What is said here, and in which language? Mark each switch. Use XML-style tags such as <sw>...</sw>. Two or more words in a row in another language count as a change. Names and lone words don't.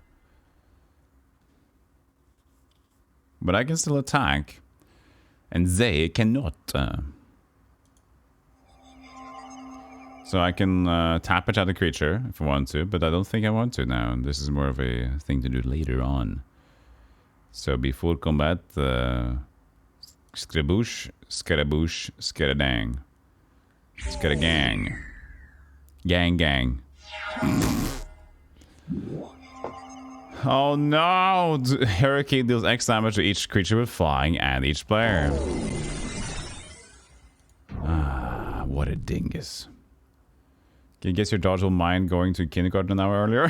<en>But I can still attack. And they cannot. So I can tap it at a creature if I want to, but I don't think I want to now. This is more of a thing to do later on. So before combat, scarabouche, scarabouche, scaradang. Scaragang. Gang gang. Oh no! Hurricane deals X damage to each creature with flying and each player. Ah, what a dingus. Can you guess your daughter will mind going to kindergarten an hour earlier?</en>